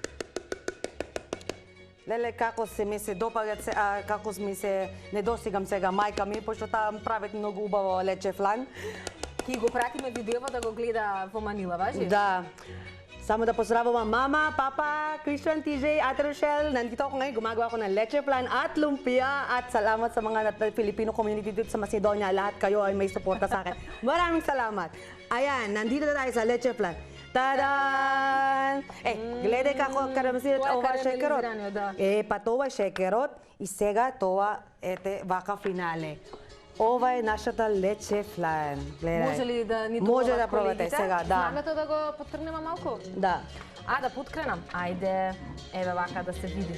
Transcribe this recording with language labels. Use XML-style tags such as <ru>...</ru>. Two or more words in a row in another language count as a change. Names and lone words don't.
<mk>Леле, како ми се допаѓа, како ми се недостигам сега мајка ми, пошто таа прават многу убаво лече флан. Ки го пратиме видео да го гледа во Манила, важи? Да. Само да поздравувам мама, папа, Christian, TJ, Ate Rochelle.</mk> <tl>Nandito ako ngayon, gumagawa ako ng leche flan at lumpia. At salamat sa mga Filipino community dito sa Macedonia. Lahat kayo ay may suporta sa akin. Maraming salamat. Ayan, nandito na tayo sa leche flan. Tadaan!</tl> <mk>Гледай како карамелизират ова шекерот. Па тоа шекерот и сега тоа ете вака финале. Ова е нашата лече флаен. Гледај. Може ли да ни Може добават да пробате колегите? сега, да. Знамето да го потрнеме малку? Да. Да поткренам. Ајде, еве вака да се види.</mk>